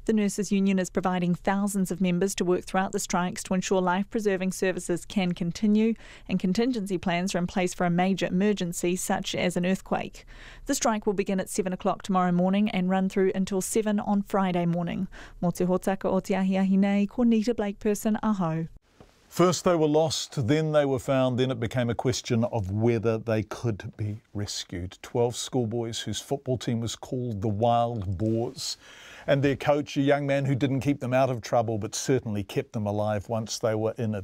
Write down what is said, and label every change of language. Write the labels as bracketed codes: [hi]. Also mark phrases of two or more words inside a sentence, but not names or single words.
[en] The Nurses Union is providing thousands of members to work throughout the strikes to ensure life-preserving services can continue, and contingency plans are in place for a major emergency such as an earthquake. The strike will begin at 7 o'clock tomorrow morning and run through until 7 on Friday morning. [mi] Mō te hōtaka o te ahiahi nei, ko Nita Blake-Person, aho. [en] First they were lost, then they were found, then it became a question of whether they could be rescued. 12 schoolboys whose football team was called the Wild Boars, and their coach, a young man who didn't keep them out of trouble but certainly kept them alive once they were in it.